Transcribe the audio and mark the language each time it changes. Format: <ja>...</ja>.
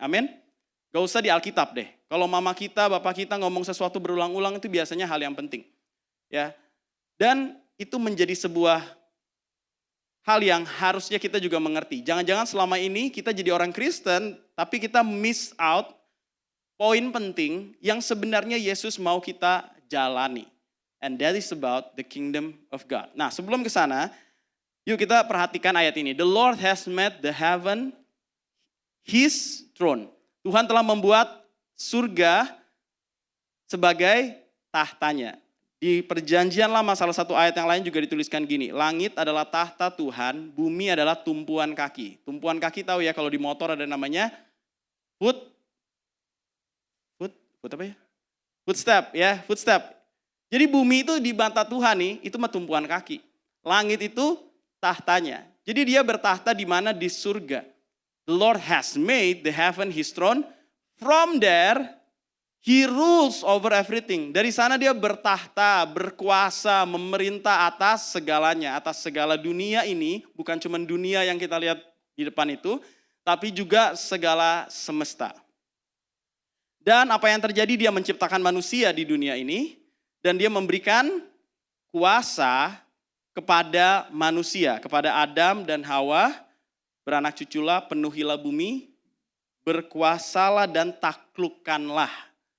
<id>Amin? Gak usah di Alkitab deh. Kalau mama kita, bapak kita ngomong sesuatu berulang-ulang itu biasanya hal yang penting. Ya. Dan itu menjadi sebuah hal yang harusnya kita juga mengerti. Jangan-jangan selama ini kita jadi orang Kristen, tapi kita</id> <en>miss out</en> <id>poin penting yang sebenarnya Yesus mau kita jalani.</id> <en>And that is about the kingdom of God.</en> <id>Nah, sebelum ke sana, yuk kita perhatikan ayat ini.</id> <en>The Lord has made the heaven his throne.</en> <id>Tuhan telah membuat surga sebagai tahtanya. Di perjanjian lama salah satu ayat yang lain juga dituliskan gini. Langit adalah tahta Tuhan, bumi adalah tumpuan kaki. Tumpuan kaki tahu ya kalau di motor ada namanya foot apa ya? Footstep. Jadi bumi itu di mata Tuhan nih, itu mah tumpuan kaki. Langit itu tahtanya. Jadi dia bertahta di mana? Di surga.</id> <en>The Lord has made the heaven his throne. From there, he rules over everything.</en> <id>Dari sana dia bertahta, berkuasa, memerintah atas segalanya. Atas segala dunia ini, bukan cuma dunia yang kita lihat di depan itu, tapi juga segala semesta. Dan apa yang terjadi, dia menciptakan manusia di dunia ini, dan dia memberikan kuasa kepada manusia, kepada Adam dan Hawa, beranak cuculah, penuhilah bumi, berkuasalah dan taklukkanlah.</id>